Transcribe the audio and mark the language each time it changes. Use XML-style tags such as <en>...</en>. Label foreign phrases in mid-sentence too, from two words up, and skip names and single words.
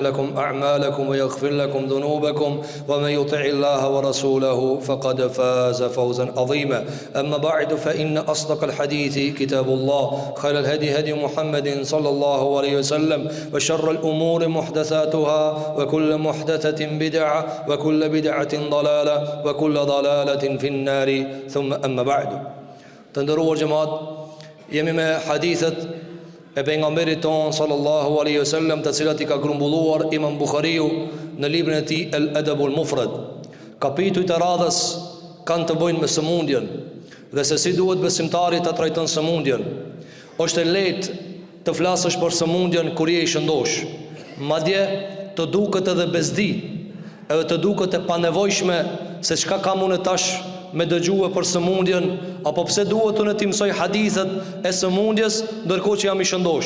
<ar>لكم أعمالكم ويغفر لكم ذنوبكم ومن يطع الله ورسوله فقد فاز فوزا عظيما أما بعد فإن أصدق الحديث كتاب الله خير الهدي هدي محمد صلى الله عليه وسلم وشر الأمور محدثاتها وكل محدثة بدعة وكل بدعة ضلالة وكل ضلالة في النار ثم أما بعد تندروا الجماعة يمي حديثة</ar> <sq>e pejgamberit ton</sq> <ar>صلى الله عليه وسلم,</ar> <sq>të cilat I ka grumbulluar Imam Buhariu në librin e tij El Adabul Mufrad. Kapitujt e radhës kanë të bëjnë me sëmundjen dhe se si duhet besimtari ta trajton sëmundjen. Është e lehtë të flasësh për sëmundjen kur je I shëndosh, madje të duket edhe bezdi, edhe të duket e panevojshme se çka kam unë tash me dëgjue për sëmundjen, apo pse duhet unë të mësoj hadithet e sëmundjes ndërkohë që jam I shëndosh.</sq>